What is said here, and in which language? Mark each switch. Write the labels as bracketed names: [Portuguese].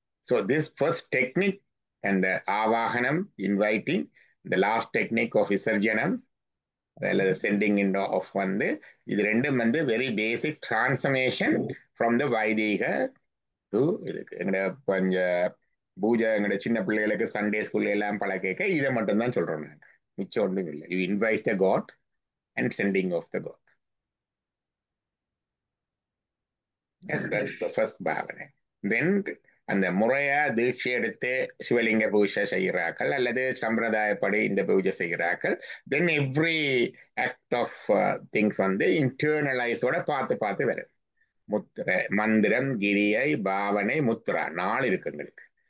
[English] So this first technique and the ஆவாகனம் inviting, the last technique of விசர்ஜனம் அல்லது sending in off [Tamil] வந்து இது ரெண்டும் வந்து [English] Very basic transformation from the வைதிக to இதுக்கு. [Tamil] எங்கட கொஞ்சம் பூஜை எங்கட சின்ன பிள்ளைகளுக்கு சண்டே ஸ்கூல்ல எல்லாம் பழக்க இதை மட்டும் தான் சொல்றோம். நாங்கள் மிச்சம் ஒன்றும் இல்லை. [English] you invite the god [Tamil] and sending of the God. [English] That's the first bhavana. Then [Tamil] அந்த முறையா தீட்சை எடுத்து சிவலிங்க பூஜை செய்கிறார்கள் அல்லது சம்பிரதாயப்படி இந்த பூஜை செய்கிறார்கள். [English] then every act of things [Tamil] வந்து இன்டர்னலைஸோட பார்த்து பார்த்து வரும். முத்திரை, மந்திரம், கிரியை, பாவனை, முத்ரா 4 இருக்கு எங்களுக்கு.